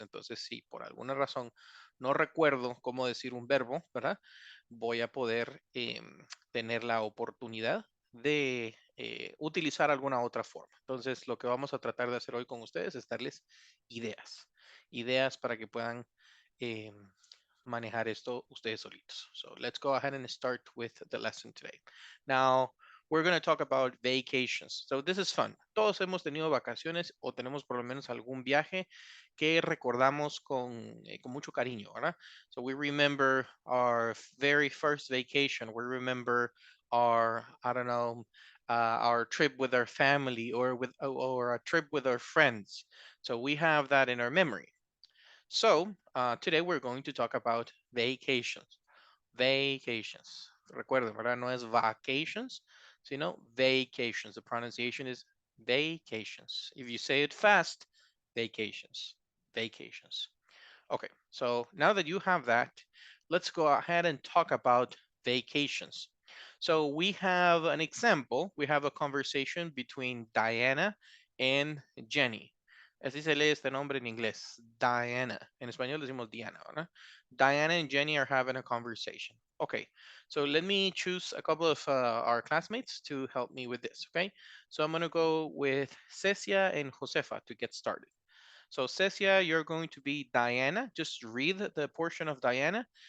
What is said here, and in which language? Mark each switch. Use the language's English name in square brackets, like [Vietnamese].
[Spanish] Entonces, si por alguna razón no recuerdo cómo decir un verbo, ¿verdad? Voy a poder tener la oportunidad de utilizar alguna otra forma. Entonces, lo que vamos a tratar de hacer hoy con ustedes es darles ideas, ideas para que puedan em, manejar esto ustedes solitos. [English] So let's go ahead and start with the lesson today. Now, we're going to talk about vacations. So this is fun. [Spanish] Todos hemos tenido vacaciones o tenemos por lo menos algún viaje que recordamos con mucho cariño, ¿verdad? [English] So we remember our very first vacation. We remember our, I don't know, our trip with our family or a trip with our friends. So we have that in our memory. So, today we're going to talk about vacations. Vacations. [Spanish] Recuerden, ¿verdad? No es vacations, sino vacations. [English] The pronunciation is vacations. If you say it fast, vacations. Vacations. Okay, so now that you have that, let's go ahead and talk about vacations. So we have an example. We have a conversation between Diana and Jenny. [Spanish] Así se lee este nombre en inglés, Diana. En español decimos Diana, ¿verdad? [English] Diana and Jenny are having a conversation. Okay, so let me choose a couple of our classmates to help me with this, okay? So I'm gonna go with Cecia and Josefa to get started. So Cecia, you're going to be Diana. Just read the portion of Diana.